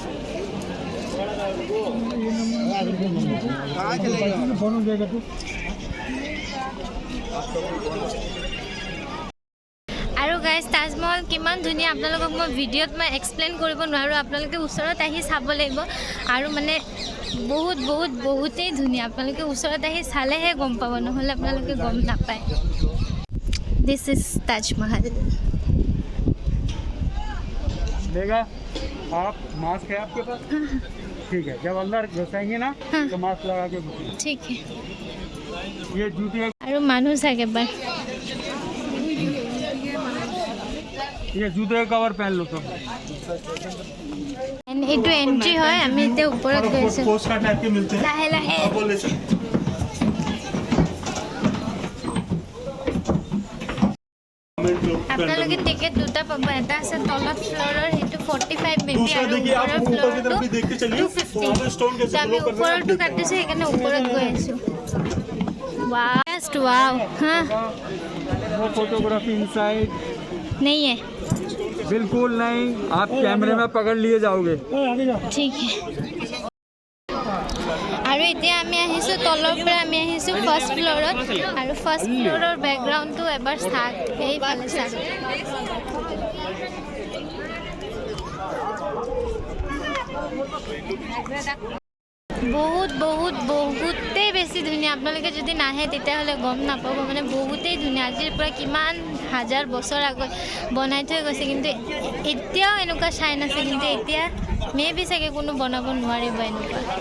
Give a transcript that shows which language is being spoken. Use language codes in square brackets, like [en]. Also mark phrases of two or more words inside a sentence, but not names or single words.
[as] আৰু গাইজ তাজমহল কিমান ধুনীয়া আপোনালোকক মই ভিডিঅ'ত মই এক্সপ্লেইন কৰিব নোৱাৰোঁ আপোনালোকে ওচৰত আহি চাব লাগিব আৰু মানে বহুতেই ধুনীয়া আপোনালোকে ওচৰত আহি চালেহে গম পাব নহ'লে আপোনালোকে গম নাপায় [en] this is [as] তাজমহল [hi] लेगा आप मास्क है आपके पास ठीक है जब अंदर घुसेंगे ना तो मास्क लगा के घुसेंगे [as] ঠিক [hi] ये जूते [as] আৰু মানুহ চাওক এবাৰ [hi] ये जूते का कवर पहन लो सब [as] এইটো এণ্ট্ৰি হয় আমি এতিয়া ওপৰত গৈছোঁ [hi] पोस्ट कार्ड टाइप के मिलते हैं [as] লাহে লাহে [hi] आप वो ले सकते हैं। [as] আপোনালোকে টিকেট দুটা পাব এটা আছে তলত ফ্ল'ৰৰ সেইটো 45 মেবি [hi] दूसरा [as] আৰু [hi] देखिए आप [as] ওপৰৰ [hi] ऊपर की तरफ भी देखते चलिए वहाँ पे स्टोन कैसे [as] আমি [hi] ग्लो कर रहे हैं [as] ওপৰতো কাটিছোঁ সেইকাৰণে ওপৰত গৈ আছোঁ [hi] वाव हाँ [en] वो photography inside [hi] नहीं है बिल्कुल नहीं आप कैमरे में पकड़ लिए जाओगे [as] ঠিক আৰু এতিয়া আমি আহিছোঁ তলৰ পৰা আমি আহিছোঁ [en] first floor [as] আৰু [en] first floor background [as] এবাৰ চাওক সেইফালে চাওক বহুতেই বেছি ধুনীয়া আপোনালোকে যদি নাহে তেতিয়াহ'লে গম নাপাব মানে বহুতেই ধুনীয়া আজিৰ পৰা কিমান হাজাৰ বছৰ আগত বনাই থৈ গৈছে কিন্তু এতিয়াও এনেকুৱা চাইন আছে কিন্তু এতিয়া মেবি চাগে কোনো বনাব নোৱাৰিব এনেকুৱা